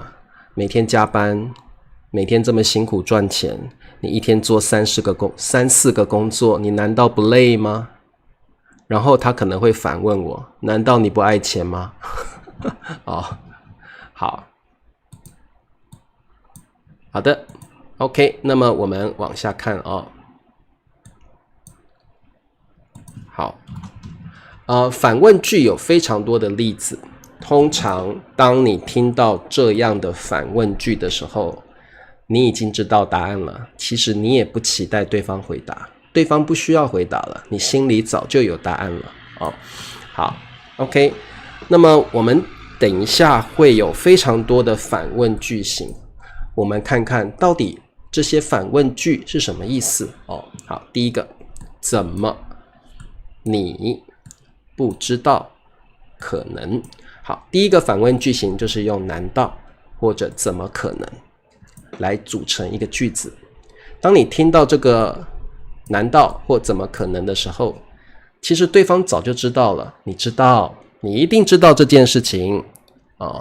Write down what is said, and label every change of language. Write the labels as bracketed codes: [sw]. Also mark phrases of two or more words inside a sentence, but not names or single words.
[zh] 每天加班，每天這麼辛苦賺錢，你一天做3、4個工作，你難道不累嗎？然後他可能會反問我，難道你不愛錢嗎？好的 OK，那麼我們往下看好，反問句有非常多的例子。通常當你聽到這樣的反問句的時候，你已經知道答案了，其實你也不期待对方回答，对方不需要回答了，你心裡早就有答案了好 OK， 那麼我們等一下會有非常多的反問句型，我們看看到底這些反問句是什麼意思哦。好，第一個，怎麼你不知道？可能。好，第一個反問句型就是用難道或者怎麼可能來組成一個句子。當你聽到這個難道或怎麼可能的時候，其實對方早就知道了，你知道，你一定知道這件事情哦。